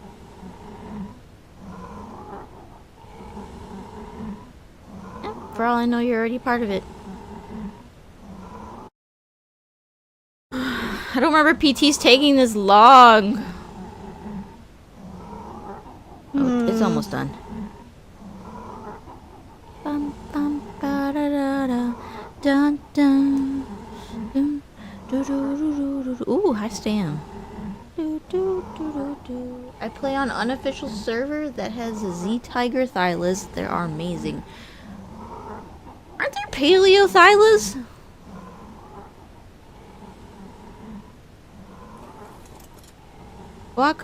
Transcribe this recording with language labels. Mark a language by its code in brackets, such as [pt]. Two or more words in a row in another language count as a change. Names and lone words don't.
[en] Yeah, for all I know, you're already part of it. I don't remember PT's taking this long. Oh, it's almost done. Bum, bum, ba-da-da-da, dun, dun, dun, do, do, do, do, do. Ooh, high stam. I play on unofficial server that has a Z Tiger Thylas. They are amazing. Aren't there Paleo Thylas? Walk?